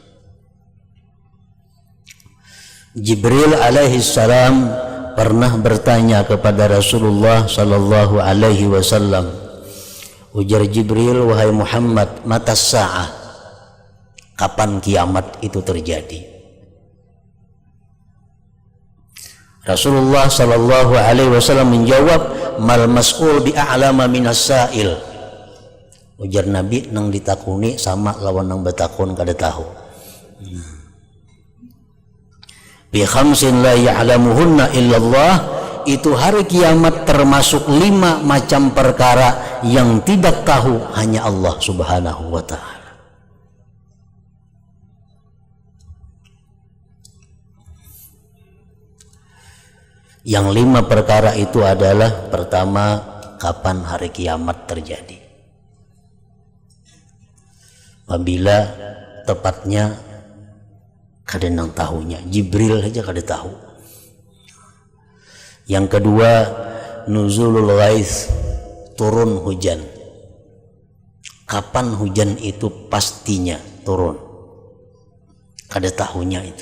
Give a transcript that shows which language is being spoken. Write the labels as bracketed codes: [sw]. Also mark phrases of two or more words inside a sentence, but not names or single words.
[id] Jibril alaihi salam pernah bertanya kepada Rasulullah [ar] sallallahu alaihi wasallam. [id] Ujar Jibril, wahai Muhammad, [ar] matas sa'ah, [id] kapan kiamat itu terjadi? Rasulullah [ar] sallallahu alaihi wasallam [id] menjawab, [ar] mal mas'ul bi'a'lama minas sa'il. [bjn] Ujar Nabi, nang ditakuni sama lawan nang betakun kada tahu. [ar] Bi khamsin la ya'lamuhunna illallah, [id] itu hari kiamat termasuk 5 macam perkara yang tidak tahu hanya Allah [ar] Subhanahu wa ta'ala. [id] Yang 5 perkara itu adalah, pertama, kapan hari kiamat terjadi. Apabila tepatnya [bjn] kada nang tahunya, [id] Jibril saja kada tahu. Yang kedua, [ar] nuzulul ghais, [id] turun hujan. Kapan hujan itu pastinya turun, [bjn] kada tahunya itu.